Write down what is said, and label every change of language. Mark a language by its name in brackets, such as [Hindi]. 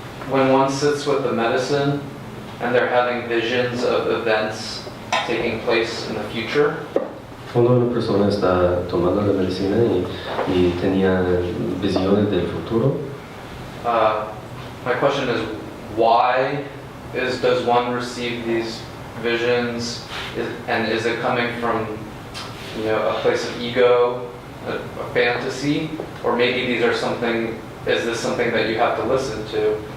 [English] When one sits with the medicine and they're having visions of events taking place in the future. [Spanish] Cuando una persona está tomando la medicina y tenía visiones del futuro. [English] My question is, why does one receive these visions, and is it coming from a place of ego, a fantasy, or maybe these are is this something that you have to listen to?